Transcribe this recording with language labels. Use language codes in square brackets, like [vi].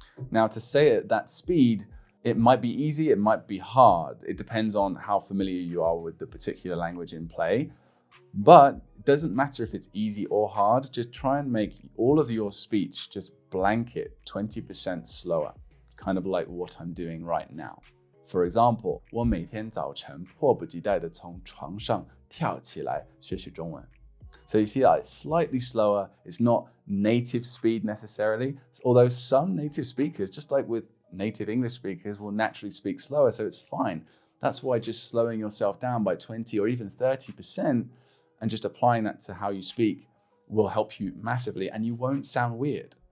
[en] Now to say it at that speed, it might be easy, it might be hard. It depends on how familiar you are with the particular language in play. But it doesn't matter if it's easy or hard, just try and make all of your speech just blanket 20% slower, kind of like what I'm doing right now. For example, [zh] 我每天早晨迫不及待地从床上跳起来学习中文. [en] So you see that it's slightly slower. It's not native speed necessarily, although some native speakers, just like with native English speakers, will naturally speak slower, so it's fine. That's why just slowing yourself down by 20 or even 30% and just applying that to how you speak will help you massively and you won't sound weird.